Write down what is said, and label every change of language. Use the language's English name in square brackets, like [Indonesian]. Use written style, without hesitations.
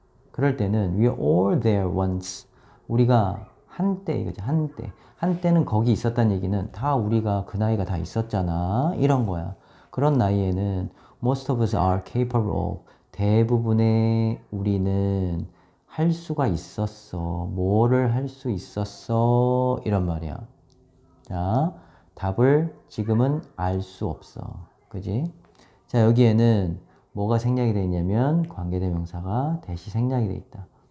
[Korean] 그럴 때는 [English] we are all there once. [Korean] 우리가 한때 이거지, 한때. 한때는 거기 있었다는 얘기는 다 우리가 그 나이가 다 있었잖아. 이런 거야. 그런 나이에는 [English] most of us are capable of. [Korean] 대부분의 우리는 할 수가 있었어. 뭐를 할 수 있었어. 이런 말이야. 자, 답을 지금은 알 수 없어. 그지? 자, 여기에는 뭐가 생략이 되어 있냐면 관계대명사가 대시 생략이 되어 있다.